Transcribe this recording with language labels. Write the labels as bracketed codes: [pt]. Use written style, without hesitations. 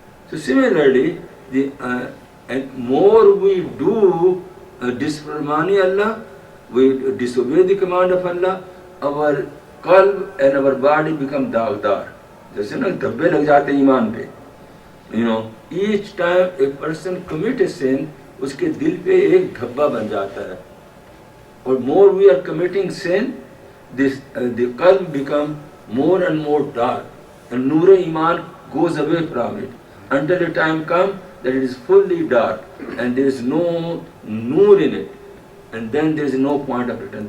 [en] So similarly, and more we do disobey Allah, we disobey the command of Allah, our qalb and our body become dagdar. [hi] जैसे ना धब्बे लग जाते हैं ईमान पे. [en] Each time a person commit a sin, [hi] उसके दिल पे एक धब्बा बन जाता है. [en] Or more we are committing sin, the qalb become more and more dark, and noor iman goes away from it until the time comes that it is fully dark and there is no noor in it, and then there is no point of return.